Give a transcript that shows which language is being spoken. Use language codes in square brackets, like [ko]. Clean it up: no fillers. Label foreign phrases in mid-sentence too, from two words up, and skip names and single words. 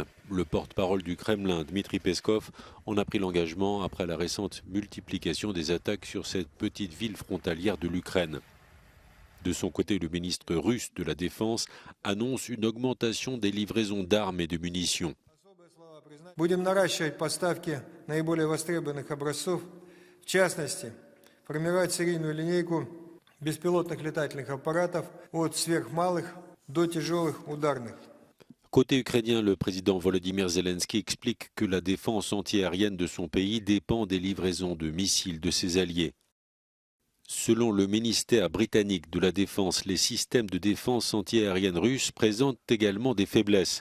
[fr] Le porte-parole du Kremlin, Dmitri Peskov, en a pris l'engagement après la récente multiplication des attaques sur cette petite ville frontalière de l'Ukraine. De son côté, le ministre russe de la Défense annonce une augmentation des livraisons d'armes et de munitions. [ru] Будем наращивать поставки наиболее востребованных образцов, в частности, формировать серийную линейку беспилотных летательных аппаратов от сверхмалых до тяжелых ударных. [fr] Côté ukrainien, le président Volodymyr Zelensky explique que la défense antiaérienne de son pays dépend des livraisons de missiles de ses alliés. Selon le ministère britannique de la Défense, les systèmes de défense antiaérienne russes présentent également des faiblesses.